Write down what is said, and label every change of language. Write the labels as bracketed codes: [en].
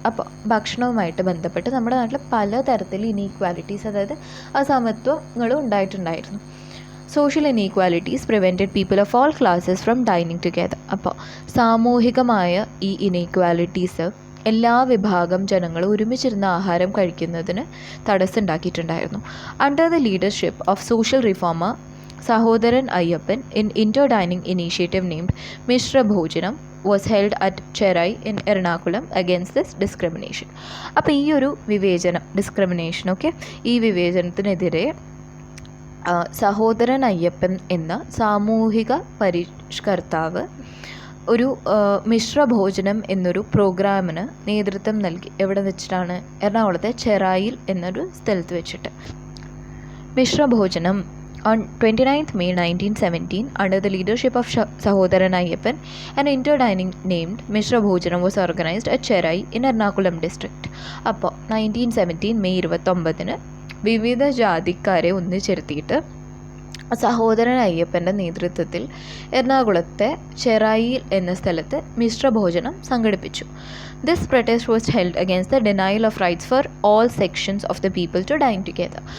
[ml] അപ്പോൾ ഭക്ഷണവുമായിട്ട് ബന്ധപ്പെട്ട് നമ്മുടെ നാട്ടിൽ പലതരത്തിൽ ഇനീക്വാലിറ്റീസ്, അതായത് അസമത്വങ്ങളും ഉണ്ടായിട്ടുണ്ടായിരുന്നു. [en] Social inequalities prevented people of all classes from dining together. [ml] അപ്പോൾ സാമൂഹികമായ ഈ ഇനീക്വാലിറ്റീസ് എല്ലാ വിഭാഗം ജനങ്ങളും ഒരുമിച്ചിരുന്ന് ആഹാരം കഴിക്കുന്നതിന് തടസ്സമുണ്ടാക്കിയിട്ടുണ്ടായിരുന്നു. [en] Under the leadership of social reformer Sahodaran Ayyappan in inter-dining initiative named Mishra Bhojanam was held at Cherai in Ernakulam against this discrimination. [ml] അപ്പോൾ ഈ ഒരു ഡിസ്ക്രിമിനേഷൻ ഈ വിവേചനത്തിനെതിരെ സഹോദരൻ അയ്യപ്പൻ എന്ന സാമൂഹിക പരിഷ്കർത്താവ് ഒരു മിശ്രഭോജനം എന്നൊരു പ്രോഗ്രാമിന് നേതൃത്വം നൽകി. എവിടെ വെച്ചിട്ടാണ്? എറണാകുളത്തെ ചെറായിൽ എന്നൊരു സ്ഥലത്ത് വെച്ചിട്ട്. [en] Mishra Bhojanam on 29th May 1917, under the leadership of Sahodaran Ayyappan, an inter-dining named Mishra Bhojanam was organized at Cherai in Ernakulam district. [ml] അപ്പോൾ 1917 മെയ് 29 വിവിധ ജാതിക്കാരെ ഒന്നിച്ചിരുത്തിയിട്ട് സഹോദരൻ അയ്യപ്പൻ്റെ നേതൃത്വത്തിൽ എറണാകുളത്തെ ചെറായിൽ എന്ന സ്ഥലത്ത് മിശ്രഭോജനം സംഘടിപ്പിച്ചു. [en] This protest was held against the denial of rights for all sections of the people to dine together.